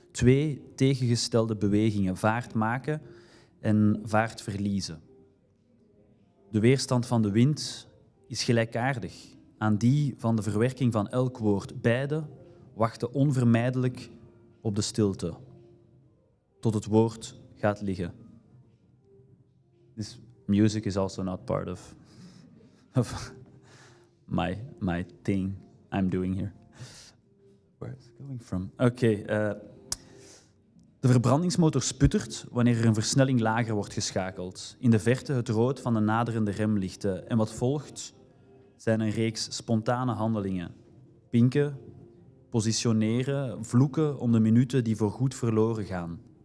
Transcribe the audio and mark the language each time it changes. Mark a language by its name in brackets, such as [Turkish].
[Dutch] 2 tegengestelde bewegingen, vaart maken en vaart verliezen. De weerstand van de wind is gelijkaardig aan die van de verwerking van elk woord. Beide wachten onvermijdelijk op de stilte, tot het woord gaat liggen. [English] This music is also not part of my thing I'm doing here. Where is it going from? Oké. [Dutch] De verbrandingsmotor sputtert wanneer er een versnelling lager wordt geschakeld. In de verte het rood van de naderende remlichten. En wat volgt zijn een reeks spontane handelingen. Pinken, positioneren, vloeken om de minuten die voorgoed verloren gaan.